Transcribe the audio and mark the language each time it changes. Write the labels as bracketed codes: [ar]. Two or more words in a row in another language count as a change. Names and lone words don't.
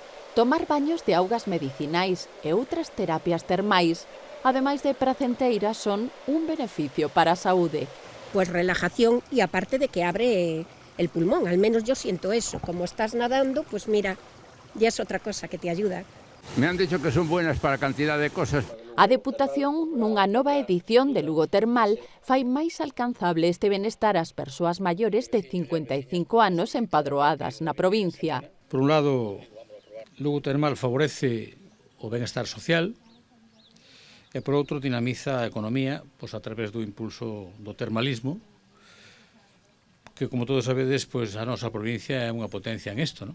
[gl] Tomar baños de augas medicinais e outras terapias termais, ademais de pracenteiras, son un beneficio para a saúde. [es] Pues relajación y aparte de que abre el pulmón, al menos yo siento eso. Como estás nadando, pues mira, ya es otra cosa que te ayuda. Me han dicho que son buenas para cantidad de cosas. [gl] A Deputación, nunha nova edición de Lugo Termal, fai máis alcanzable este benestar ás persoas maiores de 55 anos empadroadas na provincia. Por un lado, Lugo Termal favorece o benestar social e por outro dinamiza a economía pois, a través do impulso do termalismo, que, como todos sabedes, pois, a nosa provincia é unha potencia en isto, non?